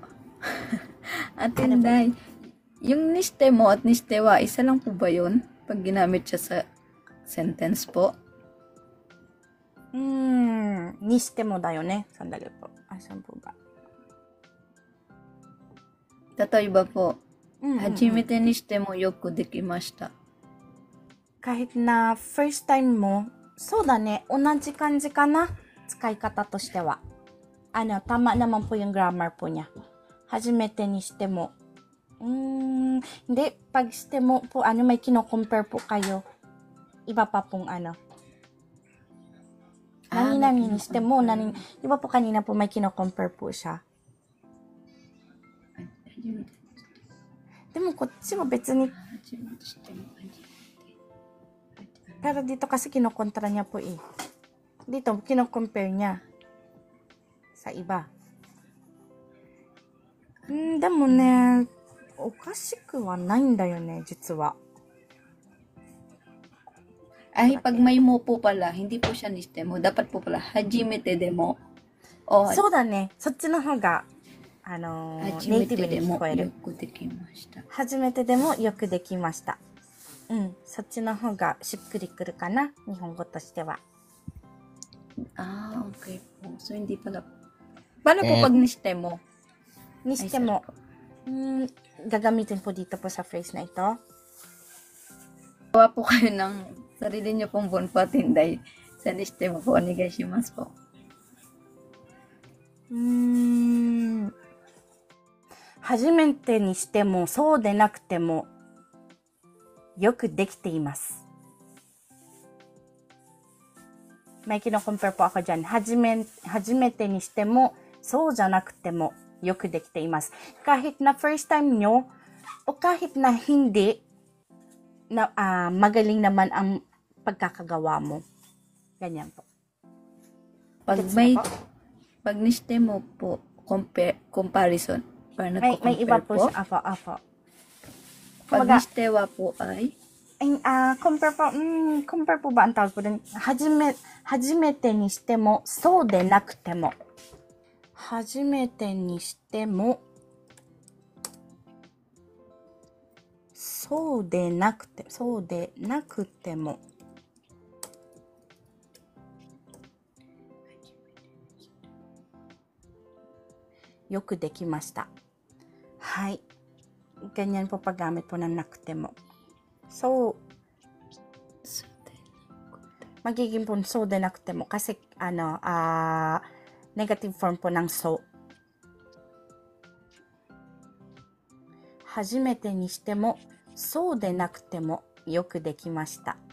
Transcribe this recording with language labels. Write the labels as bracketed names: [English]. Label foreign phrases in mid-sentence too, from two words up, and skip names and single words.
[Filipino] Ate Inday, yung [Japanese] にしても [Filipino] at [Japanese] にしては, [Filipino] isa lang po ba yun? Pag ginamit siya sa sentence po? [Japanese] にしてもだよね. [Filipino] Sandali po. Asan po ba? Tatoiba po, [Japanese] 初めてにしてもよくできました. [Filipino] Kahit na [English] first time [Japanese] mo, そうだね、同じ感じかな、使い方としては. [Filipino] Tama naman po yung grammar po niya. [Japanese] 初めてにしても. [Filipino] Hindi, pag [Japanese] しても [Filipino] po, may kino-compare po kayo. Iba pa pong [Japanese] 何々にしても, [Filipino] iba po kanina po may kino-compare po siya. [Japanese] でもこっちは別に [Filipino] pero dito kasi kinokontra niya po eh. Dito kino-compare niya sa iba. [Japanese] でもね、おかしくはないんだよね、実は。 [Filipino] Ay, pag may mo po pala, hindi po siya [Japanese] にしても. [Filipino] Dapat po pala, [Japanese] 初めてでも. [Filipino] O, [Japanese] そうだね、そっちの方がネイティブに聞こえる。初めてでもよくできました。そっちの方がしっくりくるかな、日本語としては。 [Filipino] Okay po. So, hindi pala. Paano po pag [Japanese] にしても? にしても, [Filipino] gagamitin po dito po sa phrase na ito. Gawa po kayo ng sarili niyo pong bunpo at Inday. Sa [Japanese] にしても [Filipino] po, [Japanese] onegaishimasu po. 初めてにしてもそうでなくてもよくできています。 [Filipino] May kino-compare po ako dyan. [Japanese] 初めてにしてもそうじゃなくてもよくできています。 [Filipino] Kahit na [English] first time [Filipino] nyo o kahit na hindi, magaling naman ang pagkakagawa mo. Ganyan po. Pag [Japanese] にしても [Filipino] po, comparison. May iba po siya. Apo. Pag [Japanese] にしては [Filipino] po ay? Compare po ba ang tawag po dun? [Japanese] 初めてにしてもそうでなくても。初めてにしてもそうでなくても。よくできました。はい。 [Filipino] ganyan po paggamit po ng nakutemo. So, magiging po [Japanese] そうでなくても [Filipino] kasi negative form po ng so. [Japanese] 初めてにしても、そうでなくてもよくできました.